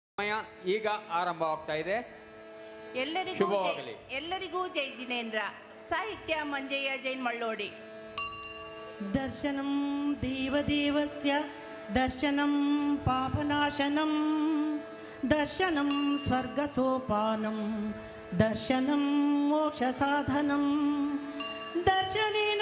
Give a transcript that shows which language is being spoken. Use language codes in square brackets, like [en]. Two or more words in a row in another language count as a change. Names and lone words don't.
[kn] ಈಗ ಆರಂಭವಾಗ್ತಾ ಇದೆ. ಎಲ್ಲರಿಗೂ ಜೈ ಜಿನೇಂದ್ರ. ಸಾಹಿತ್ಯ ಮಂಜಯ್ಯ ಜೈನ್ ಮಳ್ಳೋಡಿ. [sa] ದರ್ಶನಂ ದೇವದೇವಸ್ಯ ದರ್ಶನಂ ಪಾಪನಾಶನಂ ದರ್ಶನಂ ಸ್ವರ್ಗಸೋಪಾನಂ ದರ್ಶನಂ ಮೋಕ್ಷಸಾಧನಂ ದರ್ಶನೇನ